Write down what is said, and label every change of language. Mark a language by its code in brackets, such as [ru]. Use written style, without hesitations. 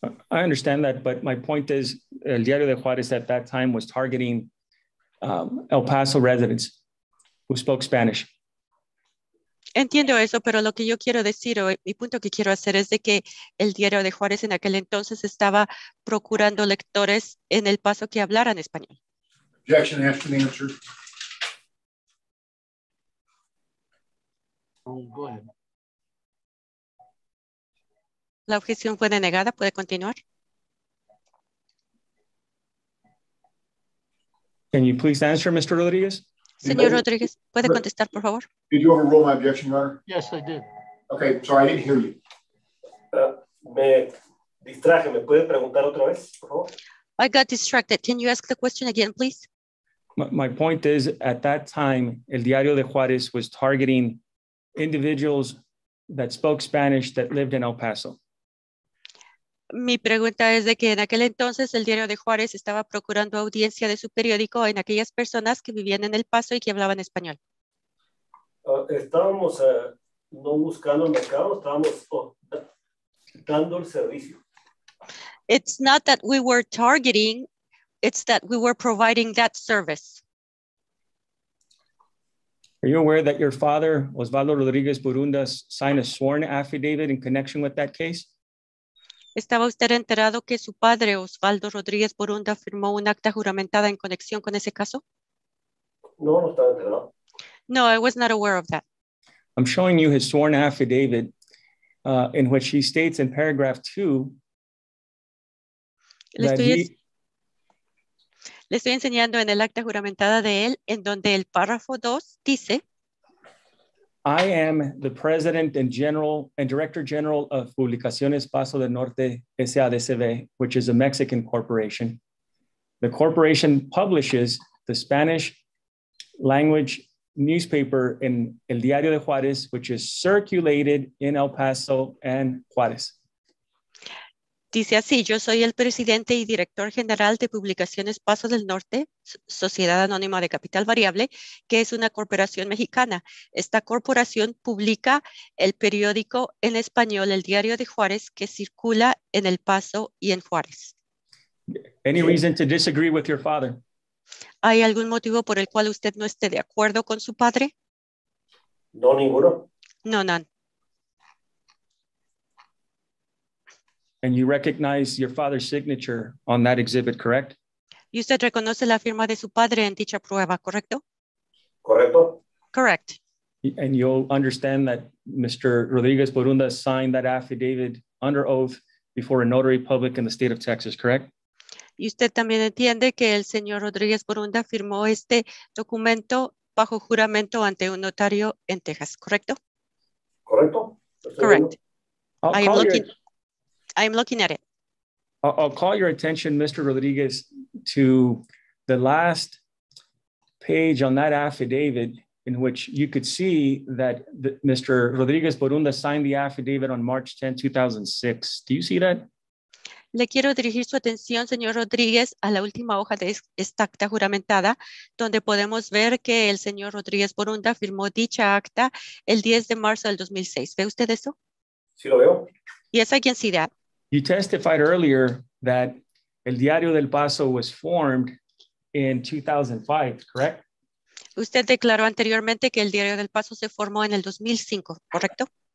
[en] I understand that, but my point is, El Diario de Juárez at that time was targeting El Paso residents who spoke Spanish. [es] Entiendo eso, pero lo que yo quiero decir, o mi punto que quiero hacer es de que el Diario de Juárez en aquel entonces estaba procurando lectores en El Paso que hablaran español. [en] Objection, asked and answered. Go ahead. [es] La objeción fue denegada. ¿Puede continuar? [en] Can you please answer, Mr. Rodriguez? [es] Señor Rodríguez, ¿puede contestar, por favor? [en] Did you overrule my objection, Your Honor? Yes, I did. Okay, sorry, I didn't hear you. [es] Me distraje. ¿Me puede preguntar otra vez, por favor? [en] I got distracted. Can you ask the question again, please? My point is, at that time, El Diario de Juárez was targeting individuals that spoke Spanish that lived in El Paso. [es] Mi pregunta es de que en aquel entonces el Diario de Juárez estaba procurando audiencia de su periódico en aquellas personas que vivían en El Paso y que hablaban español. Estábamos no buscando el mercado, estábamos dando el servicio. [en] It's not that we were targeting, it's that we were providing that service. Are you aware that your father, Osvaldo Rodriguez Borunda, signed a sworn affidavit in connection with that case? [es] ¿Estaba usted enterado que su padre, Osvaldo Rodríguez Borunda, firmó un acta juramentada en conexión con ese caso? No, no estaba enterado. [en] No, I was not aware of that. I'm showing you his sworn affidavit in which he states in paragraph 2 [es] Le [en] that [es] estoy enseñando en el acta juramentada de él, en donde el párrafo 2 dice: [en] I am the president and director general of Publicaciones Paso del Norte S.A.D.C.V., which is a Mexican corporation. The corporation publishes the Spanish language newspaper in El Diario de Juárez, which is circulated in El Paso and Juárez. [es] Dice así: yo soy el presidente y director general de Publicaciones Paso del Norte, Sociedad Anónima de Capital Variable, que es una corporación mexicana. Esta corporación publica el periódico en español, el Diario de Juárez, que circula en El Paso y en Juárez. [en] Any reason to disagree with your father? [es] ¿Hay algún motivo por el cual usted no esté de acuerdo con su padre? No, ninguno. [en] No, none. And you recognize your father's signature on that exhibit, correct? [es] ¿Y usted reconoce la firma de su padre en dicha prueba, correcto? ¿Correcto? [en] Correct. And you'll understand that Mr. Rodriguez Borunda signed that affidavit under oath before a notary public in the state of Texas, correct? [es] Y usted también entiende que el señor Rodríguez Borunda firmó este documento bajo juramento ante un notario en Texas, ¿correcto? ¿Correcto? [en] Correct. I'm looking at it. I'll call your attention, Mr. Rodriguez, to the last page on that affidavit in which you could see that Mr. Rodriguez Borunda signed the affidavit on March 10, 2006. Do you see that? [es] Le quiero dirigir su atención, señor Rodríguez, a la última hoja de esta acta juramentada, donde podemos ver que el señor Rodríguez Borunda firmó dicha acta el 10 de marzo del 2006. ¿Ve usted eso? Sí, lo veo. [en] Yes, I can see that. You testified earlier that El Diario del Paso was formed in 2005, correct? [es] Usted declaró anteriormente que el Diario del Paso se formó en el 2005, ¿correcto?